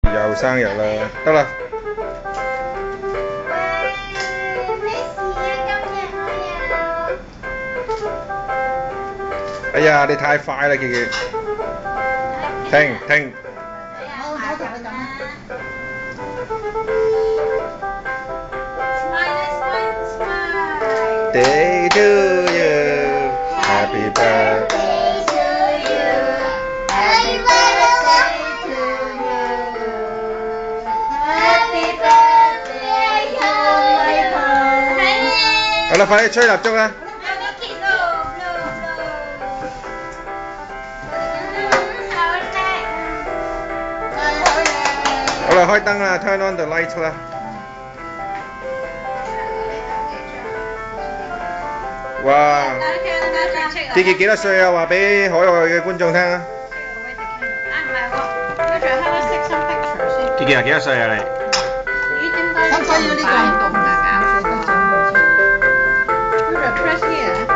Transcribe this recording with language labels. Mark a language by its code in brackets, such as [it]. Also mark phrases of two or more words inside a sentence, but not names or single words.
[yue] 又生日啦，得啦。哎呀，你太快啦，傑傑。停停。我同佢講啦。 [en] Day to you, happy birthday to you, happy birthday to you, happy birthday to you。 [yue] 好啦，快啲吹蠟燭啦！好啦，開燈啦 ， [en] turn on the light [yue] 啦。哇！傑傑幾多歲啊？話俾海外嘅觀眾聽啊！傑傑啊，幾多歲啊你？咁所以呢個唔同㗎，搞死得上去。 [en] Press here。